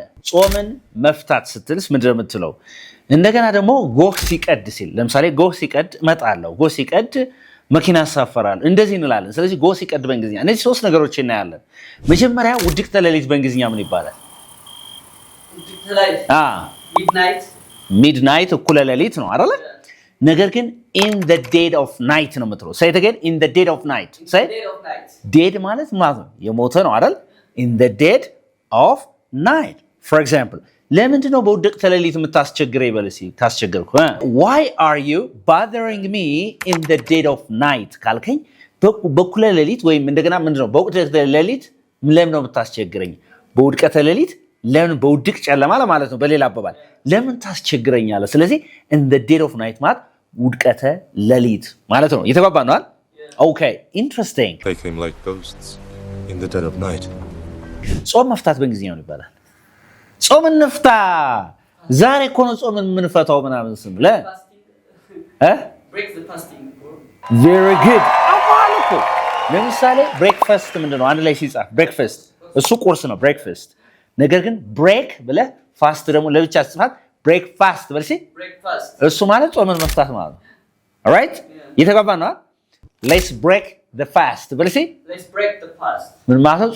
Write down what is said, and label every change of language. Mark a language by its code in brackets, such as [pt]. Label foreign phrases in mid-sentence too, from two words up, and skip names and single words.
[am] ጾምን መፍታት ስትልስ ምንድነው የምትለው? እንደገና ደግሞ ጎህ ሲቀድ ሲል ለምሳሌ ጎህ ሲቀድ እመጣለሁ፣ ጎህ ሲቀድ መኪና አሳፈራለሁ፣ እንደዚህ እንላለን። ስለዚህ ጎህ ሲቀድ በእንግሊዝኛ እነዚህ ሶስት ነገሮች እናያለን። መጀመሪያ ውድቅተ ሌሊት በእንግሊዝኛ ምን ይባላል? ሚድናይት እኩለ ሌሊት ነው አይደል? ነገር ግን [en] in the dead of night [am] ነው የምትለው። [en] say it again, in the dead of night. say dead [am] ማለት ማለት ነው የሞተ ነው አይደል? [en] in the dead of night. for example [am] ለምንድን ነው በውድቅተ ሌሊት የምታስቸግረኝ? በለሲ ታስቸግርኩ [en] why are you bothering me in the dead of night [am] ካልከኝ በኩለ ሌሊት ወይም እንደገና ምንድነው በውድቅተ ሌሊት ለምን ነው የምታስቸግረኝ? በውድቅተ ሌሊት ለምን በውድቅ ጨለማ ማለት ነው። በሌላ አባባል ለምን ታስቸግረኛለህ? ስለዚህ [en] in the dead of night [am] ማለት ውድቀተ ሌሊት ማለት ነው። እየተግባባን ነው አይደል? [en] okay interesting። They came like ghosts in the dead of night. [am] ጾም መፍታት በእንግሊዝኛ ነው ይባላል። ጾም እንፍታ ዛሬ እኮ ነው ጾም የምንፈታው ምናምን ስም [en] break the fasting. very good [am] አማልኩ። ለምሳሌ ብሬክፋስት ምንድነው? አንድ ላይ ሲጻፍ ብሬክፋስት እሱ ቁርስ ነው ብሬክፋስት። ነገር ግን ብሬክ ብለህ ፋስት ደግሞ ለብቻ ጽፋት ብሬክፋስት በልሲ እሱ ማለት ጾምን መፍታት ማለት ነው። ኦልራይት እየተግባባን ነው። [en] let's break the fast [am] በልሲ ምን ማለት ነው?